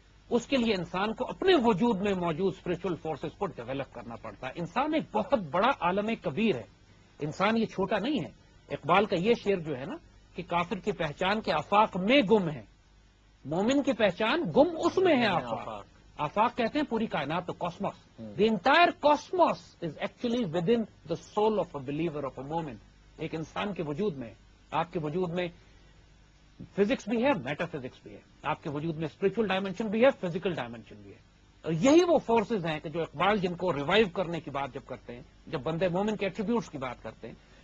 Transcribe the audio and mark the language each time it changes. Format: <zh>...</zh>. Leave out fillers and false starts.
<ur>اس کے لیے انسان کو اپنے وجود میں موجود اسپرچل فورسز کو ڈیولپ کرنا پڑتا ہے. انسان ایک بہت بڑا عالم کبیر ہے, انسان یہ چھوٹا نہیں ہے. اقبال کا یہ شعر جو ہے نا کہ کافر کی پہچان کے آفاق میں گم ہے, مومن کی پہچان گم اس میں ہے. آفاق کہتے ہیں پوری کائنات, تو</ur> <en>Cosmos, the entire cosmos is actually within the soul of a believer, of a مومن.</en> <ur>ایک انسان کے وجود میں, آپ کے وجود میں فزکس بھی ہے, میٹا فزکس بھی ہے, آپ کے وجود میں اسپرچل ڈائمینشن بھی ہے, فزیکل ڈائمینشن بھی ہے. اور یہی وہ فورسز ہیں کہ جو اقبال جن کو ریوائیو کرنے کی بات جب کرتے ہیں, جب بندے مومن کے ایٹریبیوٹس کی بات کرتے ہیں,</ur>